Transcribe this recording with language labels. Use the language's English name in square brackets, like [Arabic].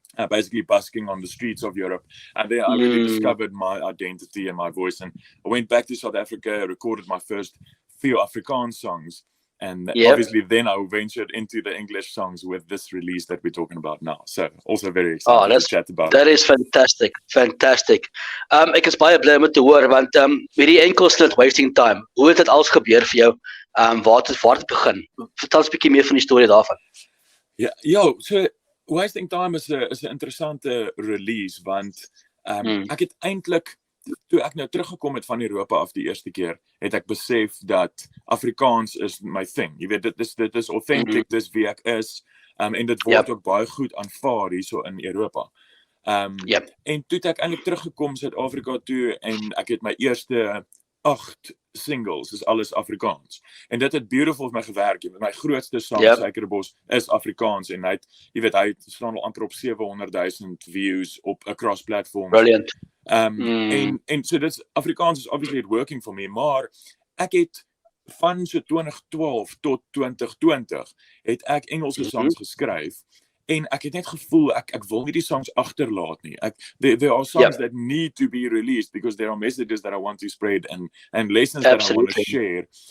[English] Basically busking on the streets of Europe, and then I really discovered my identity and my voice, and I went back to South Africa, recorded my first few Afrikaans songs, and obviously then I ventured into the English songs with this release that we're talking about now. So also very excited to chat about that. Is fantastic. [Afrikaans] Ek is baie bly om te hoor, want hierdie enkelsnit Wasting Time, hoe het dit alles gebeur vir jou? Waar het begin? Vertel ons 'n bietjie meer van die storie daarvan. So Wasting Time is 'n interessante release, want ek het eintlik, toe ek nou teruggekom het van Europa af die eerste keer, het ek besef dat Afrikaans is my thing. Jy weet, dit is authentic, dis wie ek is, en dit word ook baie goed aanvaar hierso in Europa. En toe het ek eintlik teruggekom Suid-Afrika toe, en ek het my eerste 8 singles, is alles Afrikaans. En dit het beautiful vir my gewerk. My grootste song, Suikerbos, is Afrikaans, en hy staan al amper op 700,000 views op [English] across platforms. [Afrikaans] Brilliant. En so dit Afrikaans is [English] obviously working for me, [Afrikaans] maar ek het van so 2012 tot 2020 het ek Engelse songs geskryf. En ek het net gevoel, ek wil nie die songs agterlaat nie. [English] There are songs that need to be released because there are messages that I want to spread and lessons that I want to share.